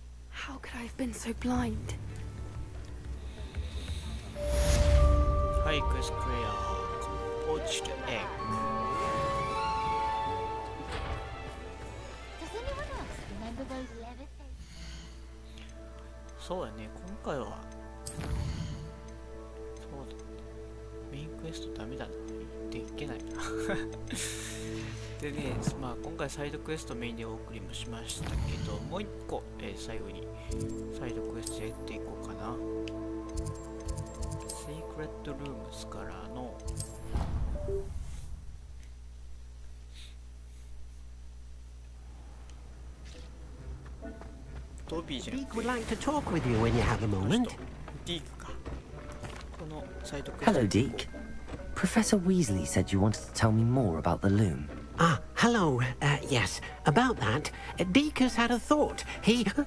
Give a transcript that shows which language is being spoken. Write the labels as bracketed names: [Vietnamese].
[English] How could I have been so blind? Hi, quest clear. Poached egg. Does anyone else remember those levitating? [Japanese] そうだね、今回はそうだ、メインクエストダメだな、できないなでね、まあ今回サイドクエストメインでお送りもしましたけど、もう一個、最後にサイドクエストやっていこうかな。セークレットルームスからのトビーじゃなくて [English] Deke would like to talk with you when you have a moment. [Japanese] ディークか。このサイドクエスト [English] Hello, Deke. Professor Weasley said you wanted to tell me more about the loom. Ah, hello. Yes, about that, Deke has had a thought. He...